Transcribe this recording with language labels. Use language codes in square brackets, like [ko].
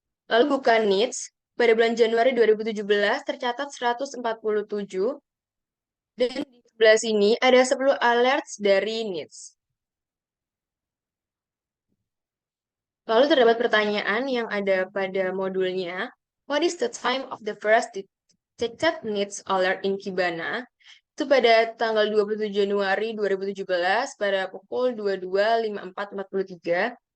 [id] Lalu buka NITS, pada bulan Januari 2017 tercatat 147, dan di sebelah sini ada 10 alerts dari NITS. Lalu terdapat pertanyaan yang ada pada modulnya. [en] What is the time of the first detected NITS alert in Kibana? [id] Itu pada tanggal 27 Januari 2017 pada pukul 22.54.43.